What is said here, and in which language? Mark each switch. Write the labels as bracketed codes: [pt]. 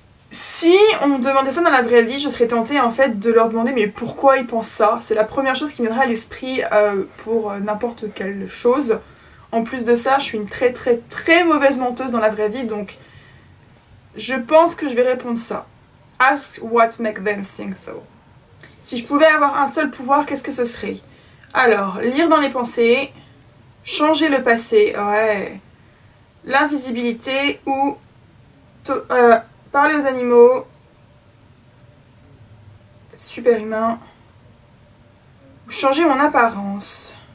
[fr] Si on me demandait ça dans la vraie vie, je serais tentée en fait de leur demander mais pourquoi ils pensent ça. C'est la première chose qui me viendrait à l'esprit pour n'importe quelle chose. En plus de ça, je suis une très mauvaise menteuse dans la vraie vie, donc... Je pense que je vais répondre ça. [en] Ask what make them think though. [fr] Si je pouvais avoir un seul pouvoir, qu'est-ce que ce serait? Alors, lire dans les pensées, changer le passé, ouais. L'invisibilité ou parler aux animaux, super humain, ou changer mon apparence.